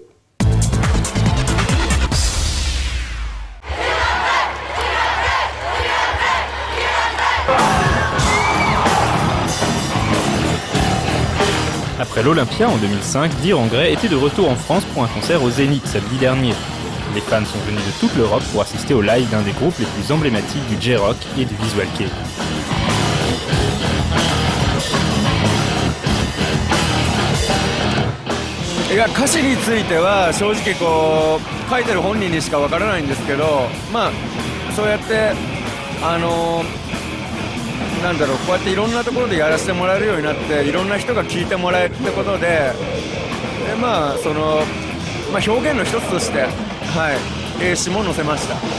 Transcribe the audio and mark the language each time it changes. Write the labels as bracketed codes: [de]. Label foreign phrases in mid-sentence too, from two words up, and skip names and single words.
[fr] Après l'Olympia en 2005, Dir en Grey était de retour en France pour un concert au Zénith samedi dernier. Les fans sont venus de toute l'Europe pour assister au live d'un des groupes les plus emblématiques du J-Rock et du Visual Kei. [ja] 歌詞については正直書いてる本人にしかわからないんですけど、そうやってなんだろう、こうやっていろんなところでやらせてもらえるようになって、いろんな人が聞いてもらえるってことで、表現の一つとして、英詞も載せました。